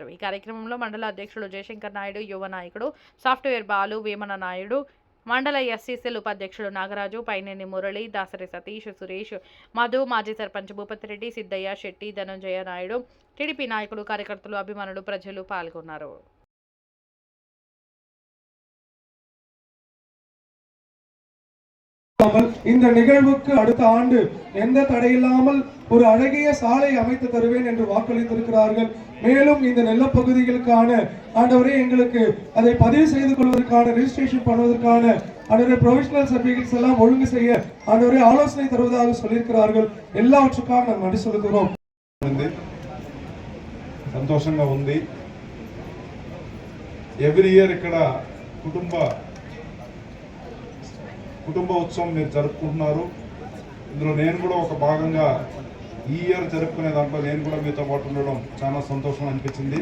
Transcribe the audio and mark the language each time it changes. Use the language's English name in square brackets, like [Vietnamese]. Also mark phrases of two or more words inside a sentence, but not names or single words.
[Telugu] ఈ కార్యక్రమంలో మండల అధ్యక్షుడు జయశంకర్ నాయుడు, యువ నాయకుడు సాఫ్ట్వేర్ బాలు, వేమన నాయుడు, మండల ఎస్సీసీఎల్ ఉపాధ్యక్షుడు నాగరాజు, పైనేని మురళి, దాసరి సతీష్, సురేష్, మధు, మాజీ సర్పంచ్ భూపతిరెడ్డి, సిద్దయ్య, శెట్టి, ధనంజయ నాయుడు, టీడీపీ నాయకులు, కార్యకర్తలు, అభిమానులు, ప్రజలు పాల్గొన్నారు. [Tamil] இந்த நிகழ்வுக்கு அடுத்த ஆண்டு எந்த தடையில்லாமல் ஒரு அழகிய சாலை அமைத்து தருவேன் என்று வாக்களித்திருக்கிறார்கள். மேலும் இந்த நெல்ல பகுதிகளுக்கான ஆண்டவரே எங்களுக்கு அதை பதிவு செய்து கொள்வதற்கான ரெஜிஸ்ட்ரேஷன் பண்ணுவதற்கான ஆண்டவரே [English] provisional certificates [Tamil] எல்லாம் ஒழுங்கு செய்ய ஆண்டவரே ஆலோசனை தருவதாக சொல்லியிருக்கிறார்கள். எல்லாவற்றுக்காக நாம் நன்றி செலுத்துகிறோம். [Telugu] సంతోషంగా ఉంది. [English] every year [Telugu] ఇక్కడ కుటుంబ ఉత్సవం మీరు జరుపుకుంటున్నారు. ఇందులో నేను కూడా ఒక భాగంగా ఈ ఇయర్ జరుపుకునే దాంట్లో నేను కూడా మీతో పాటు ఉండడం చాలా సంతోషం అనిపించింది.